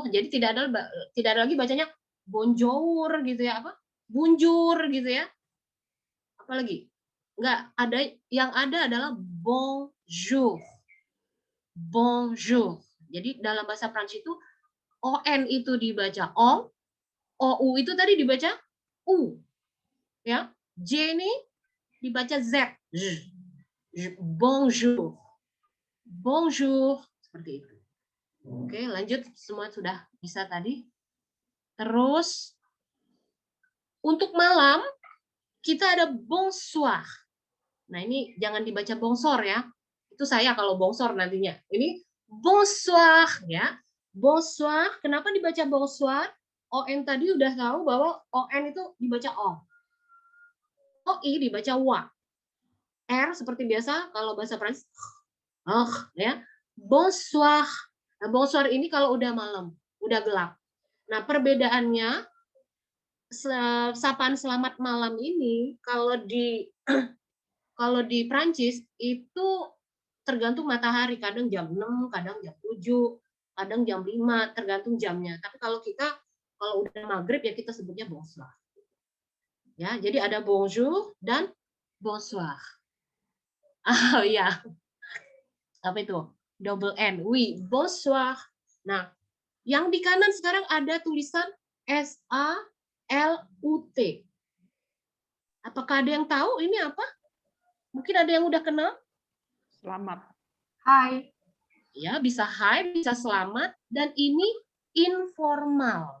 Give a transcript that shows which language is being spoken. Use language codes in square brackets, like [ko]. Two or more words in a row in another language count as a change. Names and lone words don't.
[id] Jadi tidak ada lagi bacanya bonjour gitu ya, apa? Bunjur gitu ya. Apalagi? Nggak ada, yang ada adalah bonjour. Bonjour. Jadi dalam bahasa Prancis itu on itu dibaca on, ou itu tadi dibaca u. Ya. J ini dibaca z. [fr] Bonjour. Bonjour, [id] seperti itu. Oke, lanjut. Semua sudah bisa tadi. Terus untuk malam kita ada bonsoir. Nah, ini jangan dibaca bongsor ya. Itu saya kalau bongsor nantinya. Ini bonsoir ya. Bonsoir. Kenapa dibaca bonsoir? ON tadi udah tahu bahwa ON itu dibaca O. OI dibaca wa. R seperti biasa kalau bahasa Prancis ya. Bonsoir. Nah, bonsoir ini kalau udah malam, udah gelap. Nah, perbedaannya sapaan selamat malam ini kalau di Prancis itu tergantung matahari, kadang jam 6, kadang jam 7, kadang jam 5, tergantung jamnya. Tapi kalau udah maghrib ya kita sebutnya bonsoir. Ya, jadi ada bonjour dan bonsoir. Oh ya. Apa itu? [en] Double N. [fr] Oui, bonsoir. [id] Nah, yang di kanan sekarang ada tulisan SALUT. Apakah ada yang tahu ini apa? Mungkin ada yang udah kenal? Selamat. Hai. Ya, bisa hai, bisa selamat, dan ini informal.